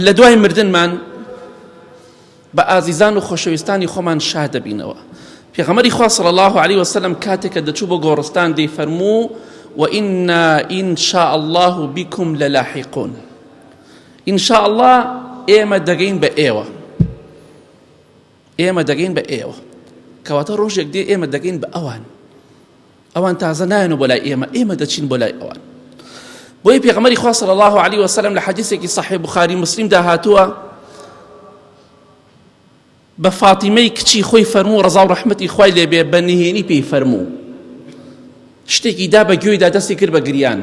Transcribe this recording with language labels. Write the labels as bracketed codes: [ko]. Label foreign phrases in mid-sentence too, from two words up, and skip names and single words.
[ckb] لە دوای مردنمان بە ئازیزان و خۆشەویستانی خۆمان شاد دەبینەوە. پێغەمبەری خوا [ar] صلی الله عليه وسلم [ckb] کاتێک کە دەچوو بۆ گۆڕستان دەیفەرموو [ar] وإنا إن شاء الله بكم للاحقون. إن شاء الله [ckb] ئێمە دەگەین بە ئێوە، ئێمە دەگەین بە ئێوە، کەواتە ڕۆژێک دێ ئێمە دەگەین بە ئەوان تازە نایەنەوە بۆ لای ئێمە دەچین بۆ لای ئەوان. بۆیە پێغەمبەری خوا [ar] صلی الله عليه وسلم [ckb] لە حەدیثێکی صحیح بوخاری مسلم هاتووە بە فاتیمەی کچی خۆی فەرموو ڕەزا و ڕەحمەتی خوای لێبێ بە نهێنی پێی فەرموو، شتێکی دا بە گوێیدا دەستی کرد بە گریان.